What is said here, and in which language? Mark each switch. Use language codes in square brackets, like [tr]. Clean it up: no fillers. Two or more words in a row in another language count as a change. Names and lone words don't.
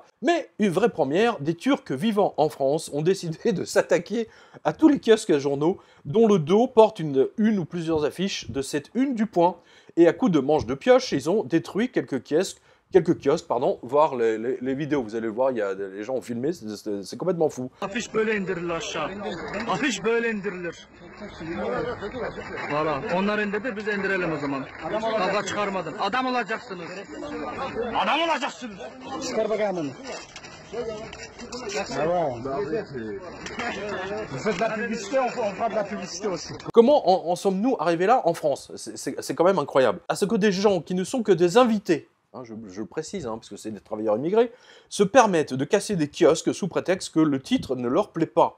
[fr] Mais une vraie première, des Turcs vivant en France ont décidé de s'attaquer à tous les kiosques à journaux dont le dos porte une ou plusieurs affiches de cette une du Point. Et à coups de manches de pioche, ils ont détruit quelques kiosques, voire les vidéos. Vous allez le voir, les gens ont filmé, c'est complètement fou. [tr] Afiş böyle indirilir aşağı. Afiş böyle indirilir. Voilà. Onlar indirdi, biz indirelim o zaman. Kavga çıkarmadan. Adam olacaksınız. Adam olacaksınız. Çıkar bakalım onu. [fr] Comment en sommes-nous arrivés là en France? C'est quand même incroyable. À ce que des gens qui ne sont que des invités, hein, je le précise, hein, parce que c'est des travailleurs immigrés, se permettent de casser des kiosques sous prétexte que le titre ne leur plaît pas.